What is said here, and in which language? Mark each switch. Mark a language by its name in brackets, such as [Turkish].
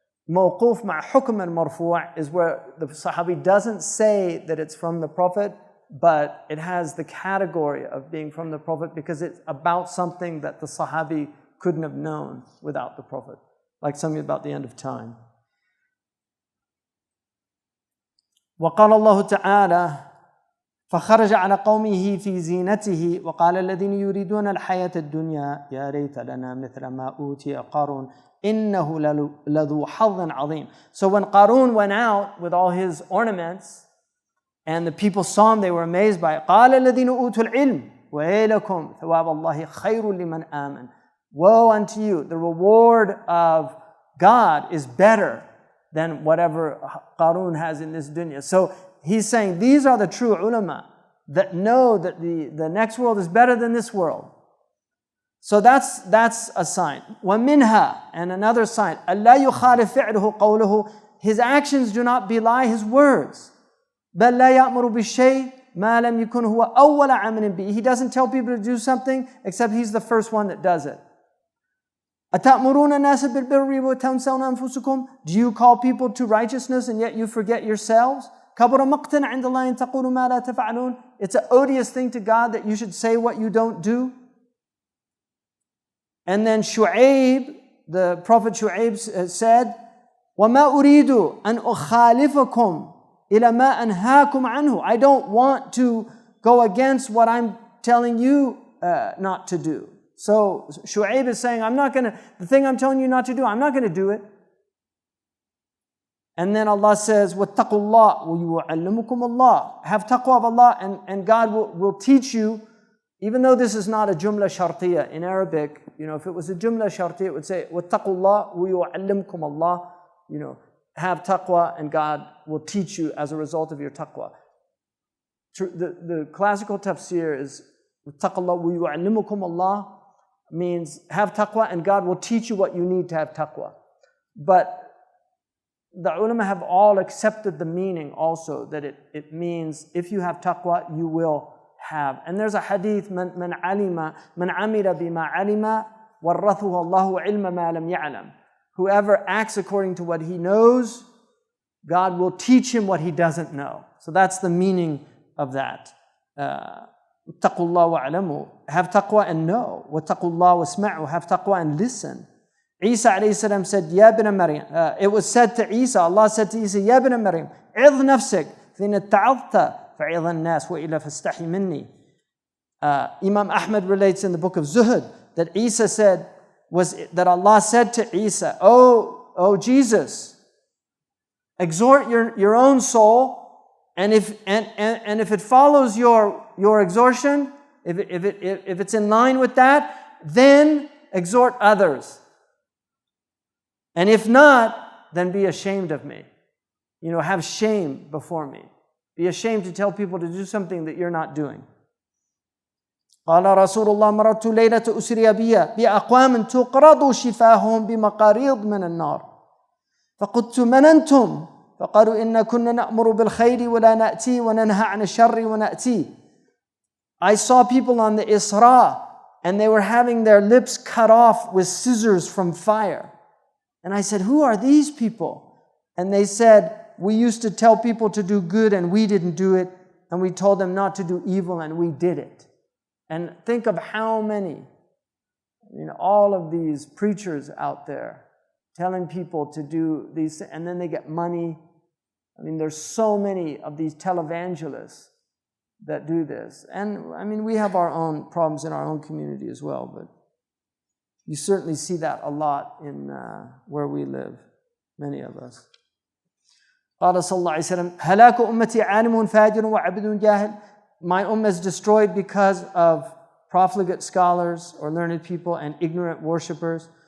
[English] Mawquf ma' hukm al-marfu' is where the Sahabi doesn't say that it's from the Prophet, but it has the category of being from the Prophet because it's about something that the Sahabi couldn't have known without the Prophet, like something about the end of time. [Arabic] وقال الله تعالى فخرج على قومه في زينته وقال الذين يريدون الحياة الدنيا يا ريت لنا مثل ما أوتي قارون إنه لذو حظ عظيم. [English] So when Qarun went out with all his ornaments and the people saw him, they were amazed by it. [Arabic] قال الذين أوتوا العلم ويلكم ثواب الله خير لمن آمن. [English] Woe unto you, the reward of God is better than whatever Qarun has in this dunya. So he's saying these are the true ulama that know that the next world is better than this world. So that's a sign. [Arabic] وَمِنْهَا, [English] and another sign, [Arabic] أَلَّا يُخَالِفْ فِعْلُهُ قَوْلُهُ, [English] his actions do not belie his words. [Arabic] بَلْ لَا يَأْمُرُ بِالشَّيْءٍ مَا لَمْ يَكُنْ هُوَ أَوَّلَ عَمْلٍ بِهِ. [English] He doesn't tell people to do something except he's the first one that does it. [Arabic] أَتَأْمُرُونَ النَّاسَ بِالْبِرِّ وَتَنْسَوْنَ أَنفُسَكُمْ. [English] Do you call people to righteousness and yet you forget yourselves? [Arabic] كَبُرَ مَقْتًا عِنْدَ اللَّهِ أَن تَقُولُوا مَا لَا تَفْعَلُونَ. [English] It's an odious thing to God that you should say what you don't do. And then Shu'aib, the Prophet Shu'aib said, [Arabic] وَمَا أُرِيدُ أَنْ أُخَالِفَكُمْ إِلَى مَا أَنْهَاكُمْ عَنْهُ. [English] I don't want to go against what I'm telling you not to do. So Shu'aib is saying, the thing I'm telling you not to do, I'm not going to do it. And then Allah says, [Arabic] وَاتَّقُوا اللَّهِ وَيُعَلِّمُكُمُ اللَّهِ. [English] Have taqwa of Allah and God will teach you. Even though this is not a jumla shartiyya in Arabic, if it was a jumla shartiyya, it would say, [Arabic] وَاتَّقُوا اللَّهِ وَيُعَلِّمُكُمُ اللَّهِ. [English] Have taqwa and God will teach you as a result of your taqwa. The classical tafsir is, [Arabic] وَاتَّقُوا اللَّهِ وَيُعَلِّمُكُمُ اللَّهِ [English] means have taqwa and God will teach you what you need to have taqwa. But the ulama have all accepted the meaning also, that it means if you have taqwa, you will have. And there's a hadith, [Arabic] من عمل بما علم ورثه الله علم ما لم يعلم. [English] Whoever acts according to what he knows, God will teach him what he doesn't know. So that's the meaning of that. [Arabic] اتقوا الله وَاعْلَمُوا. [English] Have taqwa and know. [Arabic] واتقوا الله واسمعوا. [English] Have taqwa and listen. Isa alayhi salam said, [Arabic] Ya ibn Maryam. [English] It was said to Isa, Allah said to Isa, [Arabic] Ya ibn Maryam, عِظْ نفسك فإن اتعظت فعظ الناس وإلا فاستحي مني. [English] Imam Ahmad relates in the book of Zuhud that Isa said, that Allah said to Isa, Oh Jesus, exhort your own soul, and if it follows your exhortation, if it's in line with that, then exhort others. And if not, then be ashamed of me. Have shame before me. Be ashamed to tell people to do something that you're not doing. [Arabic] قال رسول الله مررت ليلة أسري بأقوام تقرض شفاههم بمقاريض من النار فقلت من أنتم فقالوا إن كنا نأمر بالخير ولا نأتي وننهى عن الشر ونأتي. [English] I saw people on the Isra and they were having their lips cut off with scissors from fire. And I said, who are these people? And they said, we used to tell people to do good and we didn't do it, and we told them not to do evil and we did it. And think of how many, all of these preachers out there telling people to do these things, and then they get money. There's so many of these televangelists that do this. And we have our own problems in our own community as well, but you certainly see that a lot in where we live, many of us. [Arabic] قال صلى الله عليه وسلم هلاك أمتي عالم فاجر وعبد جاهل. [English] My ummah is destroyed because of profligate scholars or learned people and ignorant worshippers.